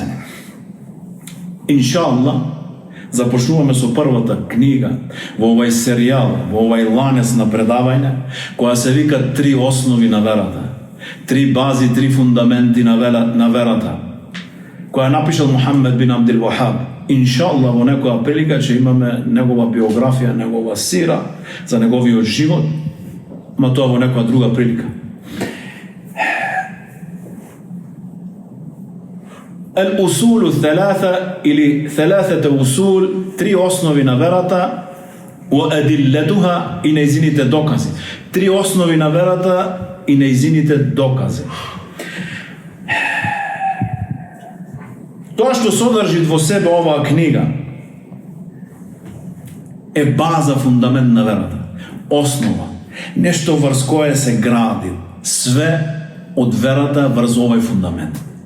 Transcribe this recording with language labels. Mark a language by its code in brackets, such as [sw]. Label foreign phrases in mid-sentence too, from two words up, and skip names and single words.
[mk] Иншаллах, започнуваме со првата книга во овај серијал, во овај ланец на предавање, која се вика Три основи на верата, три бази, три фундаменти на верата, која напишал Мухамед бин Абдул Вахаб. Иншаллах, во некоја прилика ќе имаме негова биографија, негова сира за неговиот живот, ма тоа во некоја друга прилика. [ar] الأصول الثلاثة ili ثلاثة أصول, [mk] три основи на верата, [ar] وأدلتها [mk] и нејзините докази. Три основи на верата и нејзините докази. Тоа што содржи во себе оваа книга е база, фундамент на верата, основа, нешто врз кое се гради све од верата врз овај фундамент.